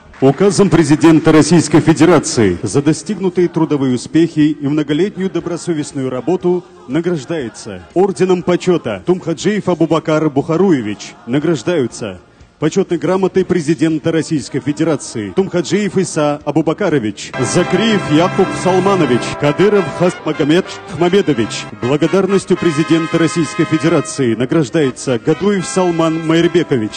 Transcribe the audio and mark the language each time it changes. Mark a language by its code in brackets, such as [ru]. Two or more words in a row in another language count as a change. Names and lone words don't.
[ru] Указом президента Российской Федерации за достигнутые трудовые успехи и многолетнюю добросовестную работу награждается орденом почета Тумхаджиев Абубакар Бухаруевич. Награждаются почетной грамотой президента Российской Федерации Тумхаджиев Иса Абубакарович, Закриев Якуб Салманович, Кадыров Хасмагомед Хмамедович. Благодарностью президента Российской Федерации награждается Гадуев Салман Майрбекович.